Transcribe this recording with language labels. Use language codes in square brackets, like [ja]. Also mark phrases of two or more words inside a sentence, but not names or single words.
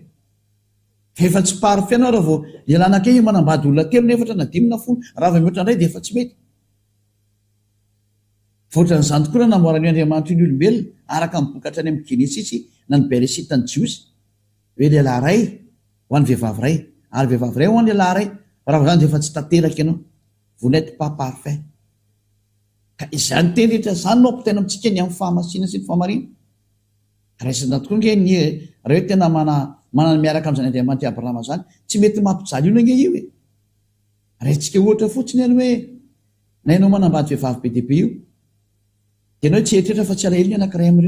[mg] Efa tsy parfait anao raha vao lehilahy anankay manambady olona 3 na 4 na 5 na 10 raha vao mihoatra indray dia efa tsy mety. Voatran'izany tokoa raha namoaran'io Andriamanitra ny olombelona araka mibokatra any amin'ny Genesisy na ny Beresita ny Jiosy hoe lehilahy ray ho an'ny vehivavy ray ary vehivavy ray ho an'ny lehilahy ray. Raha zany dia efa tsy tanteraka ianao. [fr] Vous n'êtes pas parfait. [mg] Ka izany teny rehetra zany no ampitaina amintsika ny amin'ny fahamasina sy ny fahamarina. Raisina tokoa nge raha hoe tena manana miaraka amin'izany Andriamanitra Abrahama zany tsy mety mampijaly io nge io e. Raintsika ohatra fotsiny any hoe na ianao manambady vehivavy be dia be io dia ianao tsy eritreritra fa tsy alahelo ny anankiray amin'ireo.